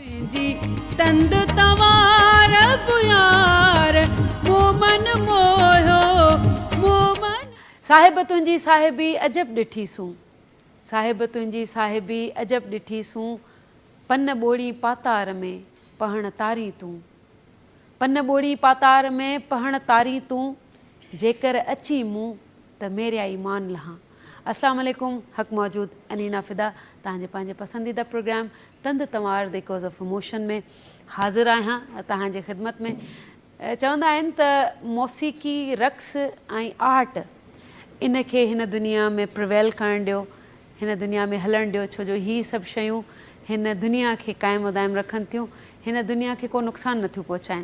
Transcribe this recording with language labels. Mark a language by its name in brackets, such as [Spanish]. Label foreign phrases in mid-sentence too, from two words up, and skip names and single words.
[Sindhi] जी तंद तवार पुयार मोमन मोयो मोमन साहिब तुंहिंजी साहिबी अजब ॾिठीसूं साहिब तुंहिंजी साहिबी अजब ॾिठीसूं पन ॿोड़ी पातार में पहण तारी तूं पन ॿोड़ी पातार में पहण तारी तूं जेकर अची मूं त मेरिया ईमान लहां। अस्सलाम वालेकुम, हक़ मौजूद अनीना फ़िदा तव्हांजे पंहिंजे पसंदीदा प्रोग्राम तंद तंवार द कॉज़ ऑफ इमोशन में हाज़िर आहियां तव्हांजे ख़िदमत में। चवंदा आहिनि त मौसीक़ी रक़्स ऐं आर्ट इनखे हिन दुनिया में प्रिवेल करणु ॾियो, हिन दुनिया में हलणु ॾियो, छो जो हीअ सभु शयूं हिन दुनिया खे क़ाइमु दाइमु रखनि थियूं, हिन दुनिया खे को नुक़सानु नथियूं पहुचाइनि।